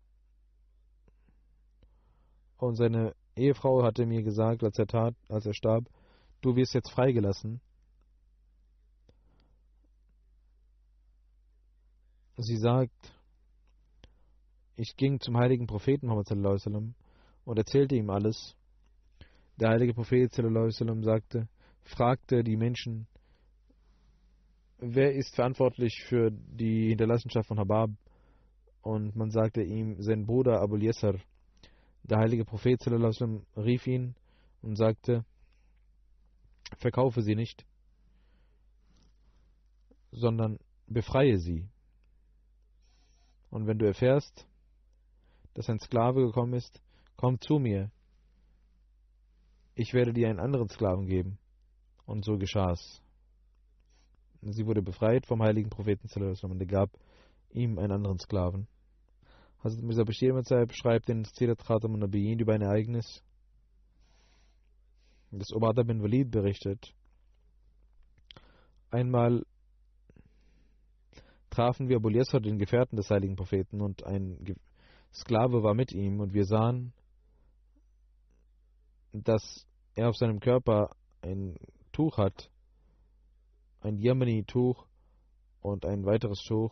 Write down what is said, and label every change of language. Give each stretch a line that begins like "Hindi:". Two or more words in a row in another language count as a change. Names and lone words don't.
German: Und seine Ehefrau hatte mir gesagt, als er starb, du wirst jetzt freigelassen. Sie sagt, ich ging zum heiligen Propheten Muhammad
Arabic: صلى الله عليه وسلم
German: und erzählte ihm alles. Der heilige Prophet
Arabic: صلى الله عليه وسلم
German: fragte die Menschen, wer ist verantwortlich für die Hinterlassenschaft von Habab? Und man sagte ihm, sein Bruder Abul Yasr. Der heilige Prophet
Arabic: صلى الله عليه وسلم
German: rief ihn und sagte, verkaufe sie nicht, sondern befreie sie. Und wenn du erfährst, dass ein Sklave gekommen ist, komm zu mir. Ich werde dir einen anderen Sklaven geben. Und so geschah es. Sie wurde befreit vom heiligen Propheten
Arabic: صلى الله عليه وسلم
German: und er gab ihm einen anderen Sklaven. Hazrat Mirza Bashir beschreibt in Sirat Khatam an-Nabiyyin über ein Ereignis, das Ubadah bin Walid berichtet. Einmal trafen wir Abul Yasar, den Gefährten des heiligen Propheten, und ein Sklave war mit ihm, und wir sahen, dass er auf seinem Körper ein Tuch hat, ein Yemeni-Tuch und ein weiteres Tuch.